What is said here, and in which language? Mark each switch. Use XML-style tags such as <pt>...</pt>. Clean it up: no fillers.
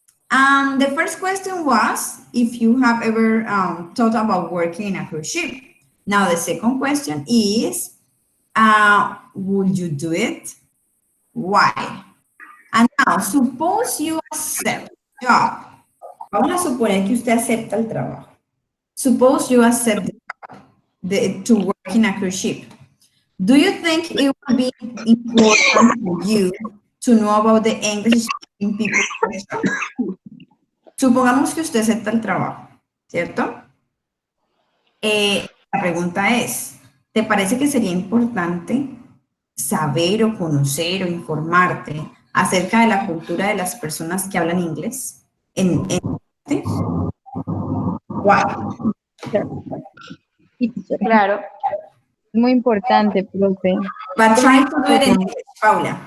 <en>The first question was if you have ever thought about working in a cruise ship. Now the second question is, would you do it? Why? And now suppose you accept the job.</en> <es>Vamos a suponer que usted acepta el trabajo.</es> <en>Suppose you accept to work in a cruise ship. Do you think it would be important for you to know about the English speaking people?</en> <es>Supongamos que usted acepta el trabajo, ¿cierto? La pregunta es, ¿te parece que sería importante saber o conocer o informarte acerca de la cultura de las personas que hablan inglés? ¿Sí?</es> <en>Why?</en> <es>Claro, muy importante, profe.</es> <en>But try to do it in English, Paula.</en>